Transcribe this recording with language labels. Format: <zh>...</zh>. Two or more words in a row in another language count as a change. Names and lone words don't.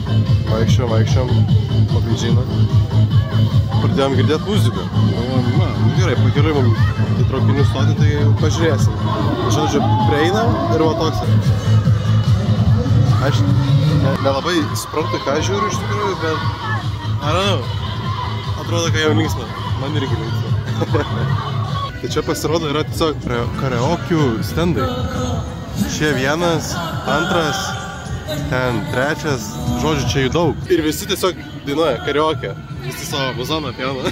<lt>Vaikščiom, pabėdžiną. Pradėjom girdėti muziką. Gerai, pakeliui mums į traukinių stotį, tai pažiūrėsim. Žodžiu, prieinam ir va toks. Aš nelabai suprantu, ką žiūriu iš tikrųjų, bet</lt> <en>I don't know.</en> <lt>Atrodo, kad jau linksma. Man irgi linksma. Tai čia pasirodo yra tiesiog karaokių stendai. Čia vienas, antras, ten trečias, žodžiu, čia jų daug. Ir visi tiesiog dainuoja karaokę. Visi savo muzoną pjauna.</lt>